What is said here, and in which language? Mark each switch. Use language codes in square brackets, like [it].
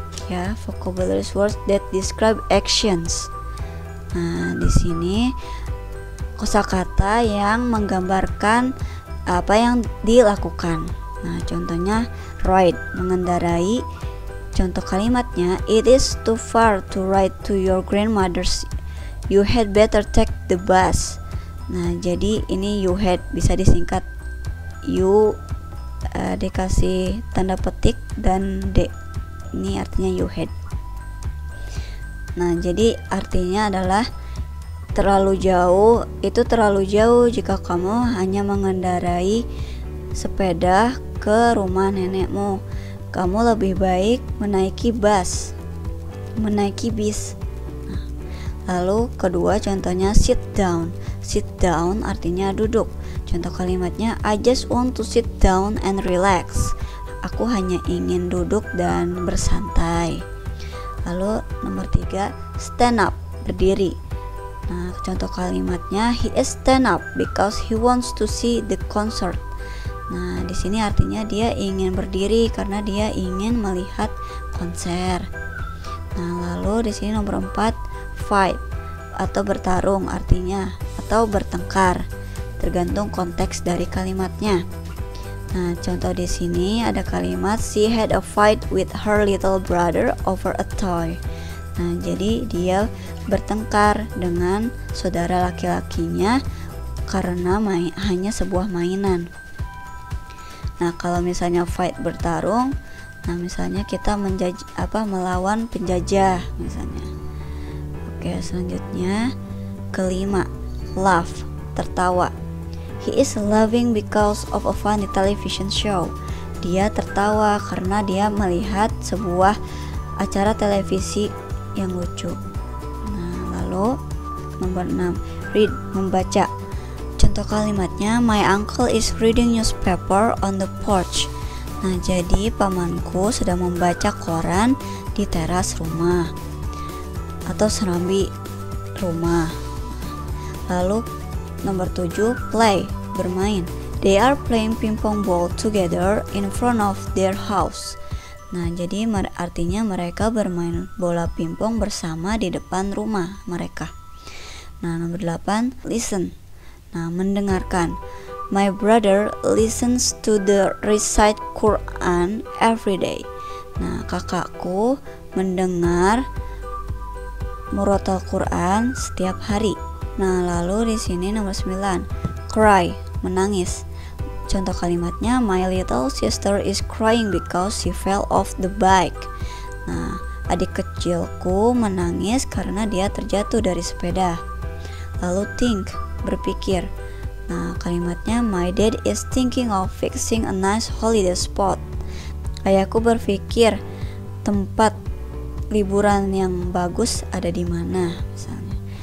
[en] Ya, vocabularies words that describe actions. [id] Nah, di sini kosakata yang menggambarkan apa yang dilakukan. Nah, contohnya ride, mengendarai. Contoh kalimatnya, [en] it is too far to ride to your grandmother's. You had better take the bus. [id] Nah, jadi ini [en] you had [id] bisa disingkat you, dikasih tanda petik dan d. Ini artinya [en] you had. [id] Nah, jadi artinya adalah terlalu jauh. Itu terlalu jauh jika kamu hanya mengendarai sepeda ke rumah nenekmu. Kamu lebih baik menaiki bis. Nah, lalu kedua contohnya sit down. Sit down artinya duduk. Contoh kalimatnya, [en] I just want to sit down and relax. [id] Aku hanya ingin duduk dan bersantai. Lalu nomor 3, stand up, berdiri. Nah, contoh kalimatnya, [en] he is stand up because he wants to see the concert. [id] Nah, di sini artinya dia ingin berdiri karena dia ingin melihat konser. Nah, lalu di sini nomor 4, fight atau bertarung artinya atau bertengkar, tergantung konteks dari kalimatnya. Nah, contoh di sini ada kalimat [en] she had a fight with her little brother over a toy. [id] Nah, jadi dia bertengkar dengan saudara laki-lakinya karena hanya sebuah mainan. Nah, kalau misalnya fight bertarung, nah misalnya kita melawan penjajah misalnya. Oke, selanjutnya kelima, laugh, tertawa. [en] He is laughing because of a funny television show. [id] Dia tertawa karena dia melihat sebuah acara televisi yang lucu. Nah, lalu nomor 6, read, membaca. Contoh kalimatnya, [en] my uncle is reading newspaper on the porch. [id] Nah, jadi pamanku sedang membaca koran di teras rumah atau serambi rumah. Lalu nomor 7, play, bermain. [en] They are playing ping pong ball together in front of their house. [id] Nah, jadi artinya mereka bermain bola pingpong bersama di depan rumah mereka. Nah, nomor 8, listen. Nah, mendengarkan. [en] My brother listens to the recite Quran every day. [id] Nah, kakakku mendengar murotal Quran setiap hari. Nah, lalu di sini nomor 9, cry, menangis. Contoh kalimatnya, [en] my little sister is crying because she fell off the bike. [id] Nah, adik kecilku menangis karena dia terjatuh dari sepeda. Lalu [en] think, [id] berpikir. Nah, kalimatnya, [en] my dad is thinking of fixing a nice holiday spot. [id] Ayahku berpikir tempat liburan yang bagus ada di mana misalnya.